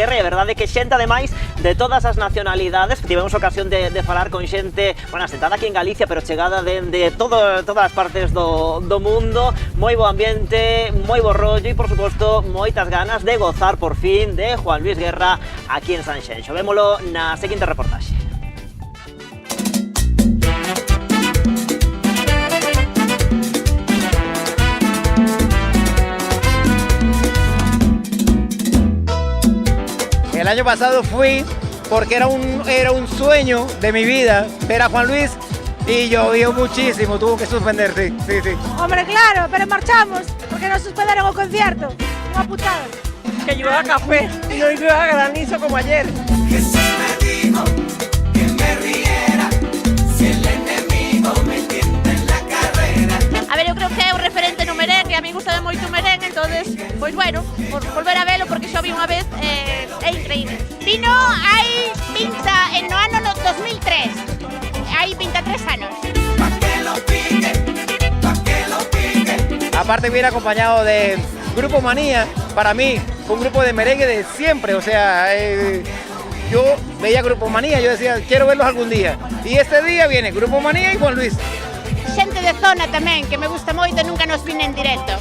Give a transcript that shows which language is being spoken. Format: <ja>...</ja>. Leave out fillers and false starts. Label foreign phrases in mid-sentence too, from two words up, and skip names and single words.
<gl>E a verdade é que xente, ademais, de todas as nacionalidades, tivemos ocasión de falar con xente, bueno, asentada aquí en Galicia, pero chegada de todas as partes do mundo. Moi bo ambiente, moi bo rollo e, por suposto, moitas ganas de gozar por fin de Juan Luis Guerra aquí en Sanxenxo. Vémolo na seguinte reportaxe.</gl> <es>El año pasado fui porque era un sueño de mi vida ver a Juan Luis y llovió muchísimo, tuvo que suspender, sí.</es> <gl>Hombre, claro, pero marchamos porque nos suspenderon o concierto. Unha putada.</gl> <es>Que llueva café y no llueva granizo como ayer. Jesús me dijo que me riera si el enemigo me tienta en la carrera.</es> <gl>A ver, eu creo que é un referente no merengue, a mí gusta moito o merengue, entonces, pois bueno, por volver a velo porque xa vi unha vez, é increíble. Vino hai 20 no ano 2003, hai 23 anos.</gl> <es>Pa que lo pique. Aparte viene acompañado de Grupo Manía, para mí, un grupo de merengue de siempre, o sea, yo veía Grupo Manía, yo decía, quiero verlos algún día. Y este día viene Grupo Manía y Juan Luis.</es> <gl>Xente de zona tamén, que me gusta moito, nunca nos vine en directo.</gl>